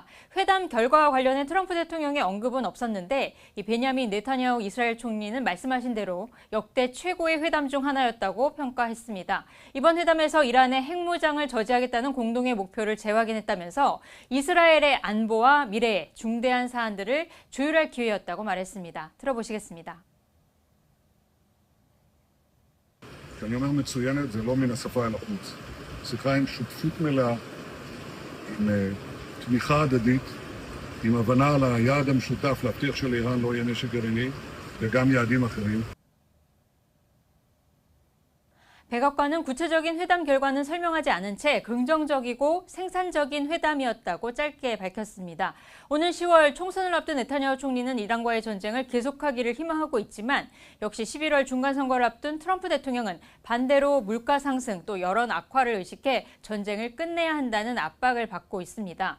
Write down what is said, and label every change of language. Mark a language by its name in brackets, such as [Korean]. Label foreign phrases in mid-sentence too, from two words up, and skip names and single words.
[Korean] 회담 결과와 관련해 트럼프 대통령의 언급은 없었는데 이 베냐민 네타냐후 이스라엘 총리는 말씀하신 대로 역대 최고의 회담 중 하나였다고 평가했습니다. 이번 회담에서 이란의 핵무장을 저지하겠다는 공동의 목표를 재확인했다면서 이스라엘의 안보와 미래에 중대한 사안들을 조율할 기회였다고 말했습니다. 들어보시겠습니다. [Hebrew] כשאני אומר מצוינת, זה לא מן השפה אל החוץ. שיחה עם שותפות מלאה, עם תמיכה הדדית, עם הבנה על היעד המשותף להבטיח שלאיראן לא יהיה נשק גרעיני, וגם יעדים אחרים. [Korean] 백악관은 구체적인 회담 결과는 설명하지 않은 채 긍정적이고 생산적인 회담이었다고 짧게 밝혔습니다. 오는 10월 총선을 앞둔 네타냐후 총리는 이란과의 전쟁을 계속하기를 희망하고 있지만 역시 11월 중간선거를 앞둔 트럼프 대통령은 반대로 물가 상승 또 여론 악화를 의식해 전쟁을 끝내야 한다는 압박을 받고 있습니다.